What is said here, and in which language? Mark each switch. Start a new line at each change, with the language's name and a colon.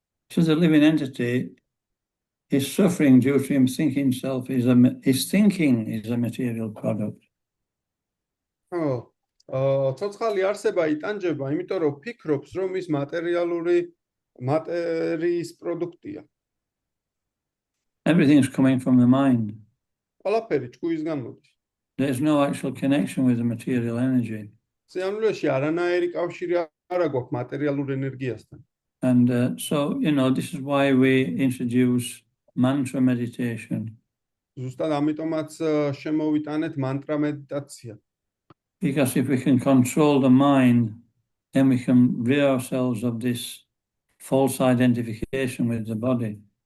English: So the living entity is suffering due to him thinking his thinking is a material product.
Georgian: ცოცხალი არსება იტანჯება, იმიტომ რომ ფიქრობს, რომ ის მატერიის პროდუქტია.
English: Everything is coming from the mind.
Georgian: ყველაფერი ჭკუისგან მოდის.
English: There's no actual connection with the material energy.
Georgian: სიამოვნებაში არანაირი კავშირი არ აქვს მატერიალურ ენერგიასთან.
English: And so, this is why we introduce mantra meditation.
Georgian: ზუსტად ამიტომაც შემოვიტანეთ მანტრა მედიტაცია.
English: Because if we can control the mind, then we can rid ourselves of this false identification with the body.